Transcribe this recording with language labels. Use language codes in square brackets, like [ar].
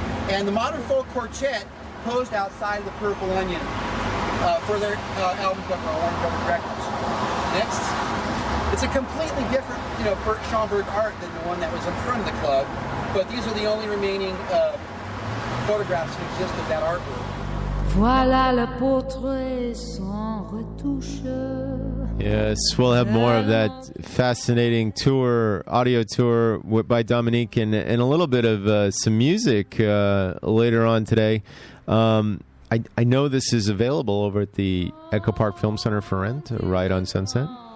[en] And the Modern Folk Quartet posed outside of the Purple Onion for their album cover on Warner Brothers Records. Next. It's a completely different, Bert Schoenberg art than the one that was in front of the club, but these are the only remaining photographs that exist of that artwork. [fr] Voilà le portrait sans retouche. [en] Yes, we'll have more of that fascinating audio tour by Dominique, and a little bit of some music later on today. I know this is available over at the Echo Park Film Center for rent, right on Sunset.